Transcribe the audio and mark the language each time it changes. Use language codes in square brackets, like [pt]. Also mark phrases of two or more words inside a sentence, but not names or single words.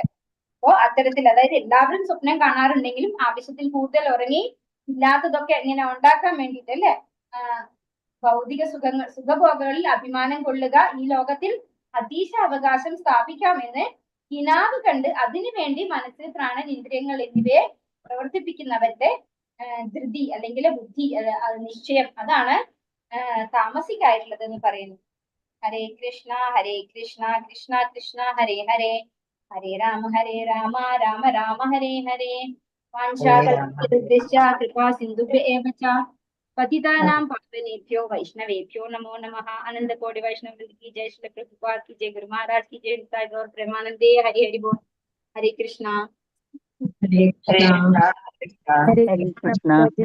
[ml] അപ്പോ അത്തരത്തിൽ, അതായത് എല്ലാവരും സ്വപ്നം കാണാറുണ്ടെങ്കിലും ആവശ്യത്തിൽ കൂടുതൽ ഉറങ്ങി ഇല്ലാത്തതൊക്കെ ഇങ്ങനെ ഉണ്ടാക്കാൻ വേണ്ടിയിട്ട് അല്ലെ, ഭൗതിക സുഖഭോഗങ്ങളിൽ അഭിമാനം കൊള്ളുക, ഈ ലോകത്തിൽ അതീശ അവകാശം സ്ഥാപിക്കാമെന്ന് കിനാവ് കണ്ട് അതിനു വേണ്ടി മനസ്സ്, പ്രാണൻ, ഇന്ദ്രിയങ്ങൾ എന്നിവയെ പ്രവർത്തിപ്പിക്കുന്നവരുടെ ധൃതി അല്ലെങ്കിൽ ബുദ്ധി, നിശ്ചയം, അതാണ് താമസിക്കായിട്ടുള്ളത് എന്ന് പറയുന്നു. [sa] ഹരേ കൃഷ്ണ കൃഷ്ണ കൃഷ്ണ ഹരേ ഹരേ, ഹരേ രാമ രാമ രാമ ഹരേ ഹരേ. വാഞ്ചാകൽപതരുഭ്യശ്ച കൃപാ സിന്ധുഭ്യ ഏവ ച പതിതാനാം പാവനേഭ്യോ വൈഷ്ണവേഭ്യോ നമോ നമഃ. അനന്ത കോടി വൈഷ്ണവ [hi] की जय, श्री प्रभुपाद की जय, गुरु महाराज की जय, निताय गौर प्रेमानंदे. हरि हरि बोल. [sa] हरे कृष्णा. ഹരേ കൃഷ്ണ. ഹരേ കൃഷ്ണ.